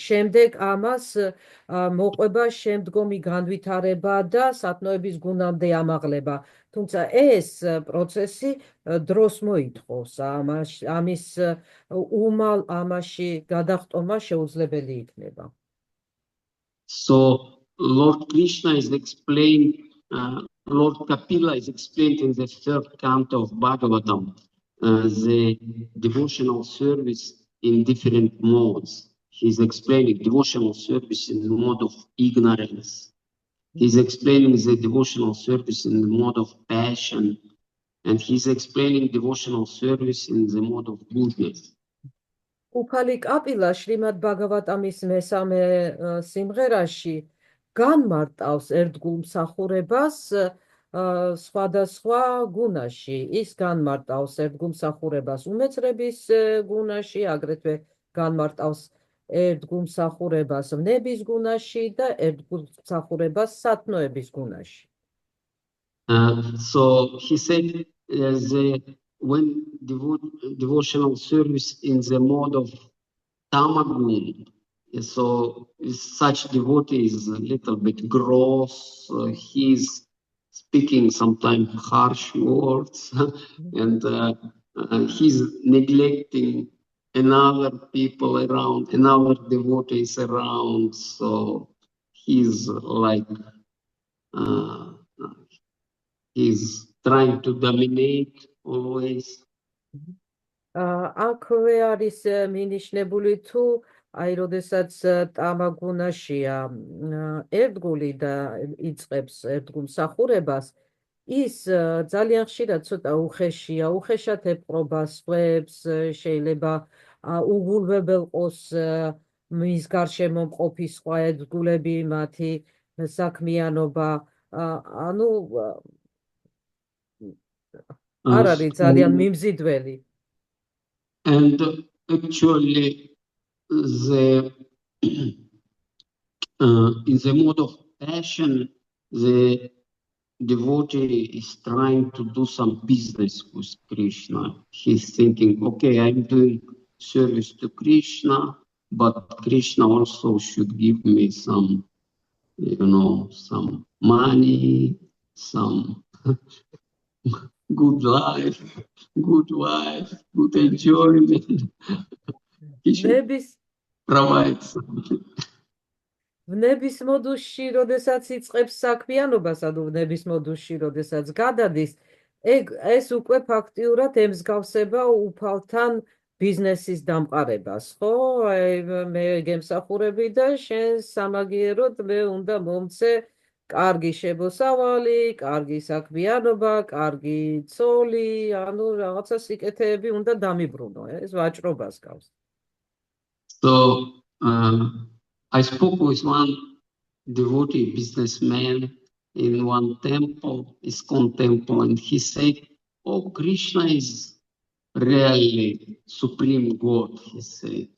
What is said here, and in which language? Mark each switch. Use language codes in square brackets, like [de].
[ka] შემდეგ ამას მოყვება შემდგომი განვითარება და სათნოების გუნამდე ამაღლება. თუმცა ეს პროცესი დროს მოითხოვს, ამის უმალ ამაში გადახტომა შეუძლებელი იქნება. [en] So Lord Krishna is explained, Lord Kapila is explained in the third canto of Bhagavatam, the devotional service in different modes. He's explaining devotional service in the mode of ignorance. He's explaining the devotional service in the mode of passion. And he's explaining devotional service in the mode of goodness. [ka] უფალი კაპილა შრიმად ბაგავატამის მესამე სიმღერაში განმარტავს ერთგულ მსახურებას სხვადასხვა გუნაში. ის განმარტავს ერთგულ მსახურებას უმეცრების გუნაში, აგრეთვე განმარტავს ერთგულ მსახურებას ვნების გუნაში და ერთგულ მსახურებას სათნოების გუნაში. [en] So he said when devotional service in the mode of tamagun, so such devotee is a little bit gross, he's speaking sometimes harsh words, and he's neglecting another people around, another devotees around, so he's like he's trying to dominate always. [ka] აქვე არის მინიშნებული თუ აი როდესაც ტამაგუნაშია ერთგული და იწყებს ერთგულმსახურებას ის ძალიან ხშირად ცოტა უხეშია, უხეშად ეპყრობა სხვებს, შეიძლება უგულვებელყოს მის გარშემო მყოფი სხვა ერთგულები, მათი საქმიანობა, ანუ არ არის ძალიან მიმზიდველი. [en] And actually, in the mode of passion, the devotee is trying to do some business with Krishna. He's thinking, okay, I'm doing service to Krishna, but Krishna also should give me some, some money, some good life, good wife, good enjoyment. He should provide something. [ka] ვნების მოდუსში, როდესაც იწყებს საქმიანობას, ანუ ვნების მოდუსში, როდესაც გადადის, ეს უკვე ფაქტიურად ემსგავსება უფალთან ბიზნესის დამყარებას, ხო? მე გემსახურები და შენ სამაგიეროდ მე უნდა მომცე კარგი შემოსავალი, კარგი საქმიანობა, კარგი ცოლი, ანუ რაღაცა სიკეთეები უნდა დამიბრუნო, ეს ვაჭრობას გავს. [en] So, I spoke with one devotee businessman in one temple, ISKCON temple, and he said, oh, Krishna is really supreme God, he said.